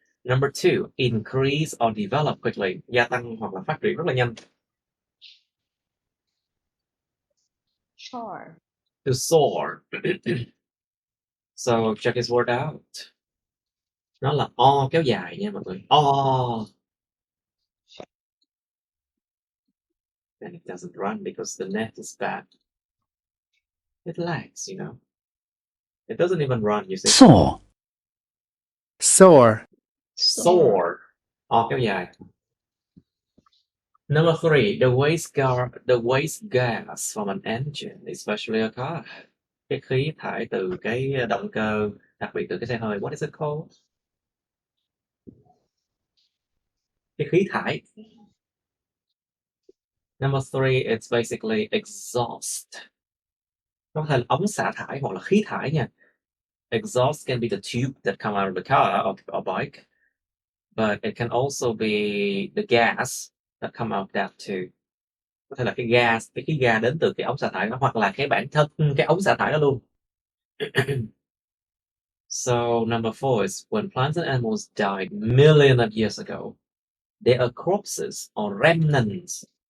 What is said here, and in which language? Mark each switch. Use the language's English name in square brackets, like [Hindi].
[English] Number 2, increase or develop quickly. [Vietnamese] Gia tăng hoặc là phát triển rất là nhanh. [English] Soar. To soar. So check this word out. [Vietnamese] Nó là o kéo dài nha mọi người. O. [English] And it doesn't run because the net is bad. It lags, you know. It doesn't even run, you see. Soar. Soar. [Vietnamese] Soar. O kéo dài. [English] Number 3, the waste gas from an engine, especially a car. [Vietnamese] Cái khí thải từ cái động cơ, đặc biệt từ cái xe hơi. [English] What is it called? [Vietnamese] Cái khí thải. [English] Number 3, it's basically exhaust. [Vietnamese] Nó có thể là ống xả thải hoặc là khí thải nha. [English] Exhaust can be the tube that come out of the car or bike, but it can also be the gas that come out of that too. [Vietnamese] Có thể là cái gas, cái khí ga đến từ cái ống xả thải đó, hoặc là cái bản thân cái ống xả thải đó luôn. [English] So number 4 is when plants and animals died millions of years ago, they are corpses or remnants.